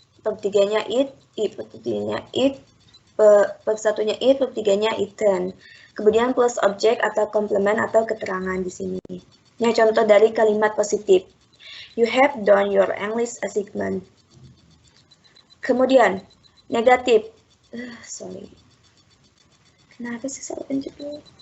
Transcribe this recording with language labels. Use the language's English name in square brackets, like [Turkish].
[Indonesian] Verb 3-nya eat, verb 3-nya eat, verb 1-nya eat, verb 3-nya eaten. Kemudian plus objek atau komplement atau keterangan di sini. Ini contoh dari kalimat positif. [English] You have done your English assignment. [Indonesian] Kemudian negatif. Sorry. Kenapa sih salah pencet dulu?